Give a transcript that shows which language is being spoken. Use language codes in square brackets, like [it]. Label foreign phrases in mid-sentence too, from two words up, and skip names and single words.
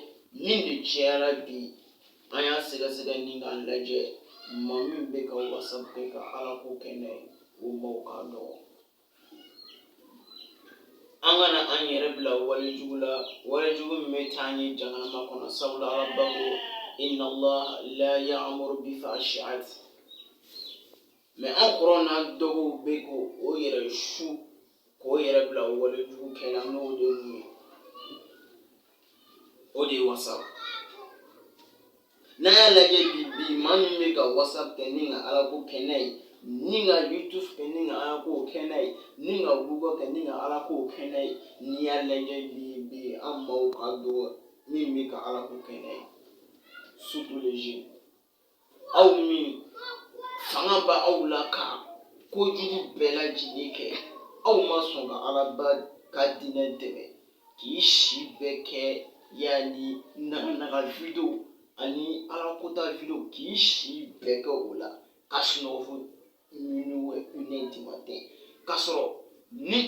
[bm] Min de cayara bi an y'a sɛgɛsɛgɛ ni k'a lajɛ maa min bɛ ka WhatsApp kɛ ka Ala ko kɛ n'a ye o maaw ka dɔgɔ. An kana an yɛrɛ bila walejugu la, walejugu min bɛ taa an ye jahanama kɔnɔ. Sabula Ala ba ko [ar] إن الله لا يأمر بالفحشاء. [bm] Mais an kɔrɔw n'an dɔgɔw bɛ k'o yɛrɛ su k'o yɛrɛ bila walejugu kɛ la n'o de ye mun ye? O de ye WhatsApp. n'a y'a lajɛ bi maa min bɛ ka whatsapp kɛ ni ka ala ko kɛ n'a ye ni ka youtube kɛ ni ka ala ko kɛ n'a ye ni ka google kɛ ni ka ala ko kɛ n'a ye n'i y'a lajɛ bi an maaw ka dɔgɔ min bɛ ka ala ko kɛ n'a ye [fr] surtout les jeunes [bm] aw min fanga b'a aw la ka kojugu bɛɛ lajɛlen kɛ aw ma sɔn ka alaba ka diinɛ dɛmɛ k'i si bɛɛ kɛ yani naganaga video ani alakota video k'i si bɛɛ kɛ o la ka sunɔgɔ fo [fr] minuit 1h du matin [bm] k'a sɔrɔ ni